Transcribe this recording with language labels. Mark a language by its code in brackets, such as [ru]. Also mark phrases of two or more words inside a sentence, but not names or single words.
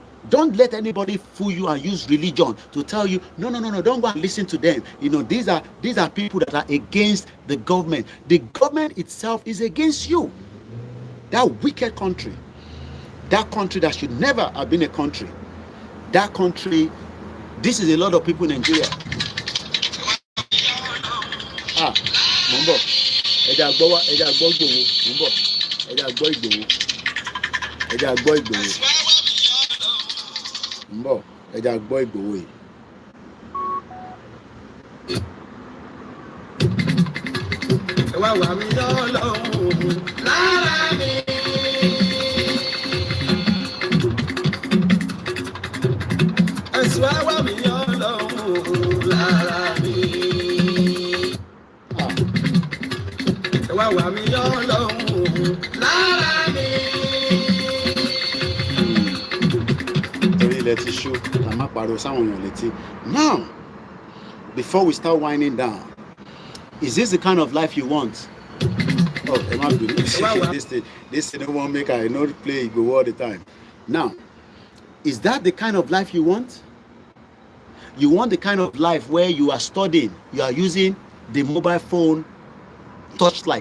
[en] Don't let anybody fool you and use religion to tell you, no, don't go and listen to them. These are people that are against the government. The government itself is against you. That wicked country, that country that should never have been a country, that country, this is a lot of people in Nigeria. [yo] Mumbo, Eja Gbowa, Eja Gbogbowo, Mumbo, Eja Gbogbowo, Eja Gbogbowo, Mumbo, Eja Gbogbowo. Wá wá mi Ọlọ́run lára mi. Ẹ̀sùn wá wá mi Ọlọ́run lára mi. Wá wá mi Ọlọ́run lára mi. Torí ilẹ̀ ti ṣú, a máa pariwo sáwọn èèyàn létí. [en] Now, before we start winding down, is this the kind of life you want? Oh, Emma, this thing won't make I not play Igbo all the time. Now, is that the kind of life you want? You want the kind of life where you are studying, you are using the mobile phone touchlight.